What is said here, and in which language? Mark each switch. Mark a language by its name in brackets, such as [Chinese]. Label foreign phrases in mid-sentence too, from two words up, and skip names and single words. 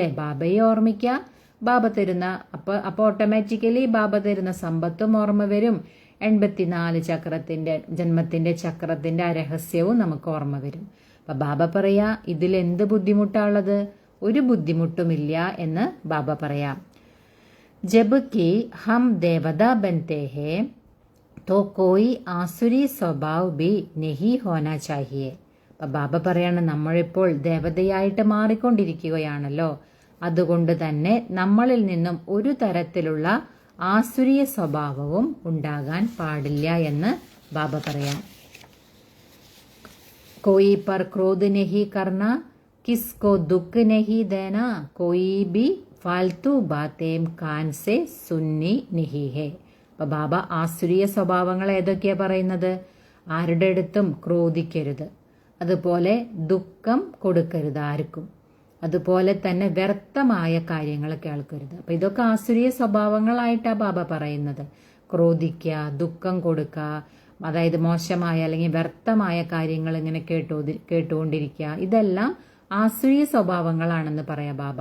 [Malayalam] ബാബയെ ഓർമ്മിക്കുക, ബാബ തരുന്ന അപ്പൊ ഓട്ടോമാറ്റിക്കലി ബാബ തരുന്ന സമ്പത്തും ഓർമ്മ വരും, 84 ചക്രത്തിന്റെ ജന്മത്തിന്റെ ചക്രത്തിന്റെ ആ രഹസ്യവും നമുക്ക് ഓർമ്മ വരും. അപ്പൊ ബാബ പറയാ, ഇതിൽ എന്ത് ബുദ്ധിമുട്ടാണുള്ളത്? ഒരു ബുദ്ധിമുട്ടുമില്ല എന്ന് ബാബ പറയാം. [Hindi] जबकि हम देवता बनते हैं तो कोई आसुरी സ്വഭാവ് भी नहीं होना चाहिए. [Malayalam] അപ്പൊ ബാബ പറയാണ്, നമ്മളിപ്പോൾ ദേവതയായിട്ട് മാറിക്കൊണ്ടിരിക്കുകയാണല്ലോ, അതുകൊണ്ട് തന്നെ നമ്മളിൽ നിന്നും ഒരു തരത്തിലുള്ള ആസുരീയ സ്വഭാവവും ഉണ്ടാകാൻ പാടില്ല എന്ന് ബാബ പറയാം. [Hindi] कोई पर क्रोध नहीं करना, किसको दुख नहीं देना, कोई भी फालतू बातें कान से सुननी नहीं है. [Malayalam] അപ്പൊ ബാബ ആസുരീയ സ്വഭാവങ്ങൾ ഏതൊക്കെയാ പറയുന്നത്? ആരുടെ അടുത്തും ക്രോധിക്കരുത്, അതുപോലെ ദുഃഖം കൊടുക്കരുത് ആർക്കും, അതുപോലെ തന്നെ വ്യർത്ഥമായ കാര്യങ്ങൾ കേൾക്കരുത്. അപ്പൊ ഇതൊക്കെ ആസുരീയ സ്വഭാവങ്ങളായിട്ടാ ബാബ പറയുന്നത്. ക്രോധിക്കുക, ദുഃഖം കൊടുക്കുക, അതായത് മോശമായ അല്ലെങ്കിൽ വ്യർത്ഥമായ കാര്യങ്ങൾ ഇങ്ങനെ കേട്ടുകൊണ്ടിരിക്കുക, ഇതെല്ലാം ആസുരീയ സ്വഭാവങ്ങളാണെന്ന് പറയാ ബാബ.